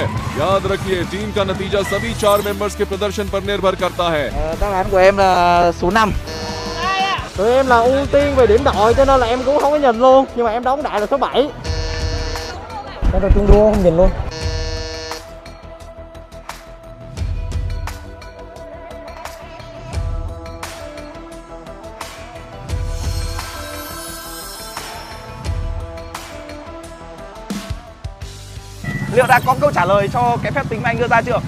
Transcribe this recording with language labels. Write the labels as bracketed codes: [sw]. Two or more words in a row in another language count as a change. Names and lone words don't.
[hi] याद रखिए, टीम का नतीजा सभी 4 मेंबर्स के प्रदर्शन पर निर्भर करता है। [vi] Đáp án của em là số 5. Tụi em là ưu tiên về điểm đội cho nên là em cũng không có nhìn luôn, nhưng mà em đóng đại là số 7. Em là chung đua không nhìn luôn. Liệu đã có câu trả lời cho cái phép tính mà anh đưa ra chưa?